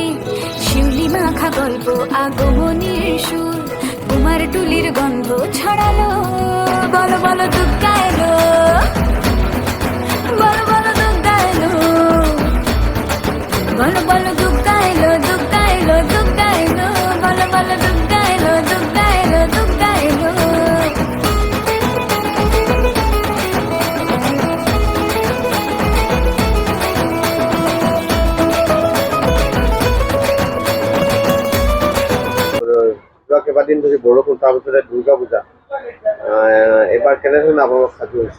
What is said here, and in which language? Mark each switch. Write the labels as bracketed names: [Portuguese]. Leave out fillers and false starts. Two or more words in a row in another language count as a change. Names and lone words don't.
[Bangla] শিউলি মাখা গল্প আগমনীর সুর, কুমার টুলির গন্ধ ছড়ালো। বলো বলো দুগ্গা এলো, বলো বলো দুগ্গা এলো, বলো বলো দুগ্গা এলো, দুগ্গা এলো, দুগ্গা এলো, বলো বলো দুগ্গা এলো, দুগ্গা এলো, দুগ্গা এলো। [Assamese] কেইবাদিন ধৰি বৰষুণ, তাৰপিছতে দুৰ্গা পূজা, এবাৰ কেনেধৰণে আপোনালোক সাজু হৈছে?